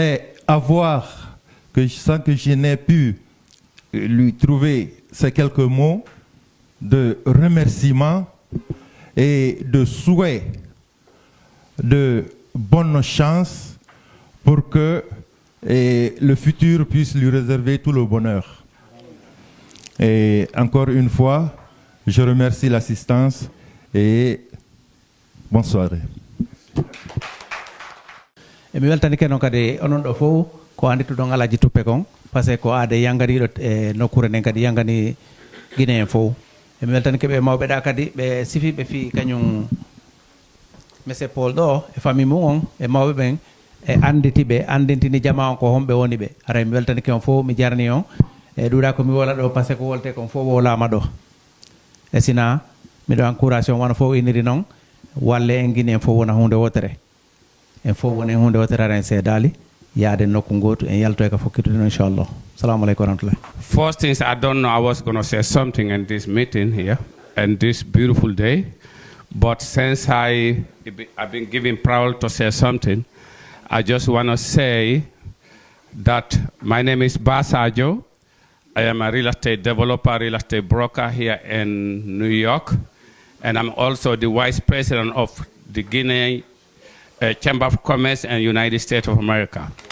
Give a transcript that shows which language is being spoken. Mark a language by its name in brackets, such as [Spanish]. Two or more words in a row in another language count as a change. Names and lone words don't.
[French] sans que je n'ai pu lui trouver ces quelques mots de remerciement et de souhait de bonne chance pour que le futur puisse lui réserver tout le bonheur. Et encore une fois, je remercie l'assistance et bonne soirée. [Fula] Mi weltani ken on kadi onon ɗo fof ko andituɗon alaji tuppe kon [French] par ce que [Fula] ko aade yangariɗo e nokkure nden kadi yangani Guinée en fof emi weltani keɓe mawɓe ɗa kadi ɓe sifiɓe fi kañum monsieur Paul ɗo e famille mum on e mawɓe ɓen e anditiɓe andintini jama on ko homɓe woni ɓe ara mi weltani ke on fof mi jarni on e ɗuɗa komi wola ɗo [French] par ce que [Fula] ko wolte kon fof wolama ɗo e sina miɗo encourage on wona fof iniri noon walle en Guinée en fof wona hunde wotere en fof woni hunde wotere ara en seedali yaade nokku gotu en yalto e ka fokkitude no inchallah. [Arabic] Assalamu alaikum warahmatullahi. [English] First things, I don't know, I was going to say something in this meeting here and this beautiful day, but since I've been given proud to say something, I just want to say that my name is Basajo. I am a real estate developer, real estate broker here in New York, and I'm also the vice president of the Guinea Chamber of Commerce and United States of America.